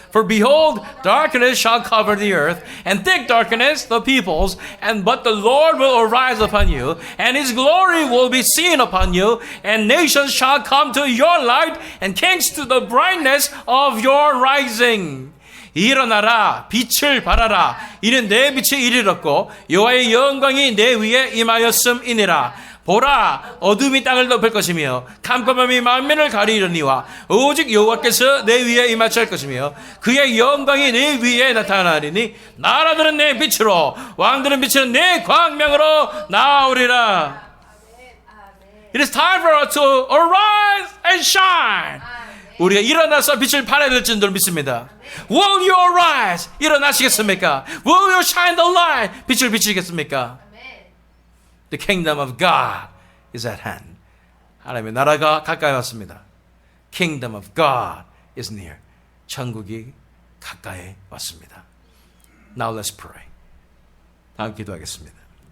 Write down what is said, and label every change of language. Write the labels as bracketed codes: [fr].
[en] For behold, darkness shall cover the earth, and thick darkness the peoples, but the Lord will arise upon you, and his glory will be seen upon you, and nations shall come to your light, and kings to the brightness of your rising. [ko] 일어나라, 빛을 발하라. 이는 내 빛이 이르렀고 여호와의 영광이 내 위에 임하였음이니라. 보라, 어둠이 땅을 덮을 것이며 캄캄함이 만민을 가리려니와 오직 여호와께서 내 위에 임하실 것이며 그의 영광이 내 위에 나타나리니 나라들은 내 빛으로 왕들은 비치는 내 광명으로 나오리라. [en] It is time for us to arise and shine. [ko] 우리가 일어나서 빛을 발해야 될 줄도 믿습니다. [en] Will you arise? [ko] 일어나시겠습니까? [en] Will you shine the light? [ko] 빛을 비치겠습니까? [en] The kingdom of God is at hand. [ko] 하나님의 나라가 가까이 왔습니다. [en] Kingdom of God is near. [ko] 천국이 가까이 왔습니다. [en] Now let's pray. [ko] 다음 기도하겠습니다.